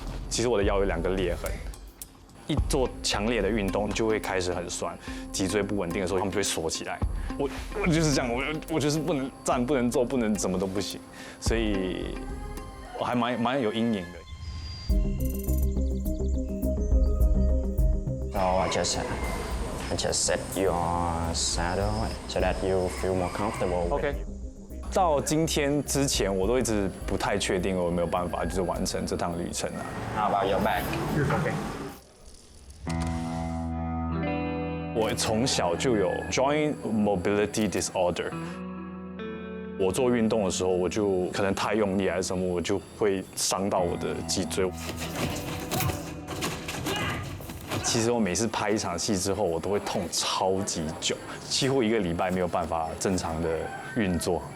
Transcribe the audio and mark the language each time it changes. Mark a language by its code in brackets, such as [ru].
[zh] 其实我的腰有2个裂痕，一做强烈的运动就会开始很酸，脊椎不稳定的时候，他们就会缩起来。我就是这样，我就是不能站，不能坐，不能怎么都不行，所以我还蛮有阴影的。 [en] So I just set your saddle so that you feel more comfortable. OK。 [zh] 到今天之前，我都一直不太确定我有没有办法就是完成这趟旅程啊。 [en] How about your back? OK。 [zh] 我从小就有 [en] joint mobility disorder。 [zh] 我做运动的时候，我就可能太用力还是什么，我就会伤到我的脊椎。其实我每次拍一场戏之后，我都会痛超级久，几乎1个礼拜没有办法正常的运作。